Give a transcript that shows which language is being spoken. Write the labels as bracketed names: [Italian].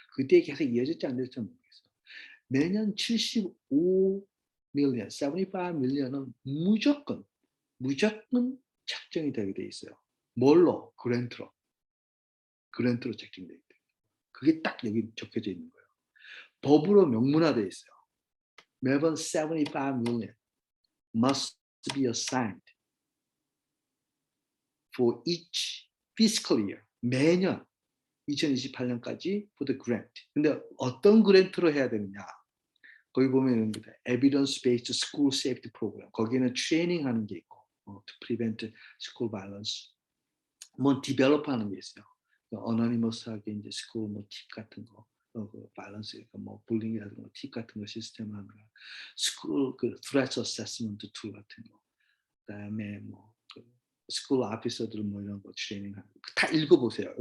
[Korean] 그때 계속 이어질지 안 될지 모르겠어요. 매년 75 밀리언, 75 밀리언은 무조건 책정이 되게 돼 있어요. 뭘로? 그랜트로 책정돼 있대요. 그게 딱 여기 적혀져 있는 거예요. 법으로 명문화돼 있어요. 매번 [English] 75 million must be assigned for each fiscal year. [Korean] 매년 2028년까지 [English] for the grant. [Korean] 근데 어떤 그랜트로 해야 되느냐? 거기 보면 [English] evidence based school safety program. [Korean] 거기는 트레이닝 하는 게 있고 [English] to prevent school violence. [Korean] 뭐 디벨롭 하는 게 있어요. 어너니머스하게 이제 스쿨 뭐 팁 같은 거, 그 밸런스, 뭐 불링이라든가 팁 같은 거 시스템 하는 거, 스쿨 그 threat assessment 툴 같은 거, 그다음에 뭐그 스쿨 오피서들 뭐 이런 거 트레이닝 하는 거 다 읽어보세요.